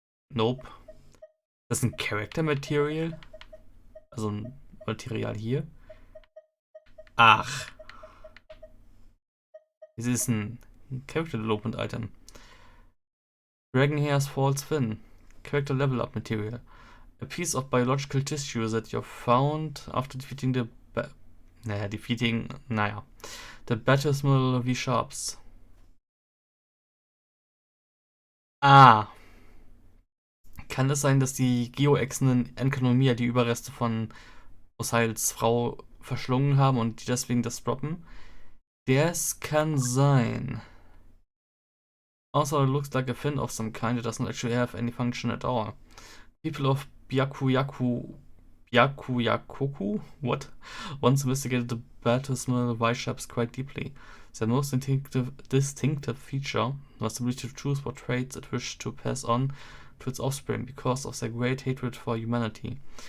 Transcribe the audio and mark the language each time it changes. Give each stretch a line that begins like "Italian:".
German: Nope. Das ist ein Character Material? Also ein Material hier? Ach. Das ist ein Character Development Item.
English: Dragon Hair's False Fin. Character Level Up Material. A piece of biological tissue that you found after defeating the the baptismal V-Sharps. Ah.
German: Kann es sein, dass die Geoechsen in Enkanomia die Überreste von Osails Frau verschlungen haben und die deswegen das droppen? Das kann sein.
English: Also, it looks like a fin of some kind. It doesn't actually have any function at all. People of Byakuyakoku once investigated the baptismal Y-shapes quite deeply. Their most distinctive feature was the ability to choose what traits it wished to pass on to its offspring because of their great hatred for humanity.